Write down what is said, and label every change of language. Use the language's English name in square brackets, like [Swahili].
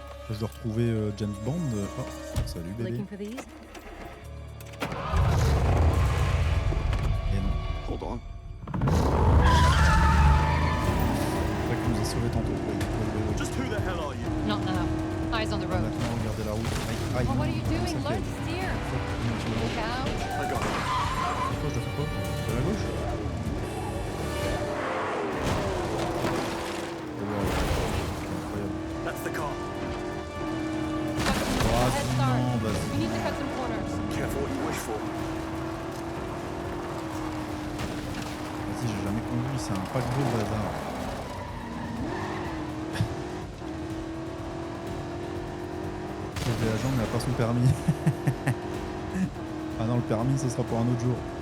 [French] Je dois retrouver James Bond. Oh, salut bébé. [English] Looking for these? [French] Et non. [English] Hold on. [French] C'est vrai qu'il nous a sauvé tantôt. [English] Just who the hell are you? Not now. Eyes on the road. [French] Maintenant, regardez la route. Aïe, aïe. [English] Oh, what are you [French] Ça [English] doing? [French] fait- [English] Learn to steer. Look out. I got it. [French] Quoi, je dois faire quoi? De la gauche? Incroyable. [English] That's the car. Head start. [French] Non, vas-y. [English] We need to cut some corners. Careful what you wish for. [French] Vas-y, j'ai jamais conduit, c'est un paquebot le bazar. L'agent n'a pas son permis. Ah non, le permis, ce sera pour un autre jour.